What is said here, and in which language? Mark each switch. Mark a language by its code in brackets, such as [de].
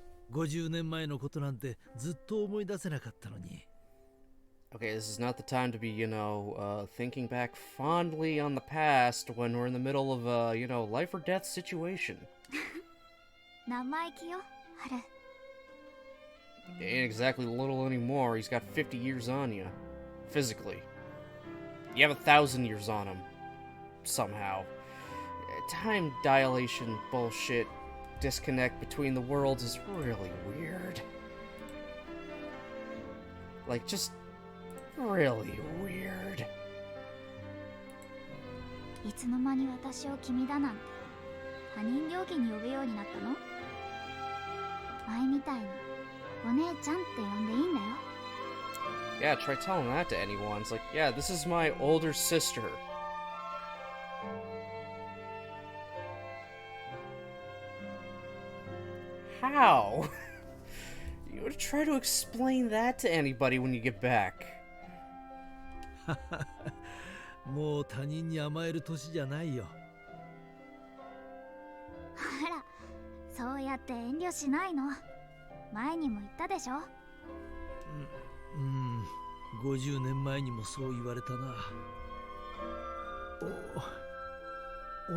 [ja] 50年前のことなんてずっと思い出せなかったのに。 [en] Okay, this is not the time to be, you know, thinking back fondly on the past when we're in the middle of a, you know, life or death situation. [ja] 生意気よ、春。 [en] Ain't exactly little anymore. He's got 50 years on you. Physically. You have 1,000 years on him. Somehow. Time dilation bullshit disconnect between the worlds is really weird. Like, just really weird. [ja] いつの間に私を君だなんて他人行儀に呼ぶようになったの？前みたいにお姉ちゃんって呼んでいいんだよ。 [en] Yeah, try telling that to anyone. It's like, yeah, this is my older sister. How? You would try to explain that to anybody when you get back. [ja] もう他人に甘える年じゃないよ。あら、そうやって遠慮しないの。前にも言ったでしょ。 50年前にもそう言われたな。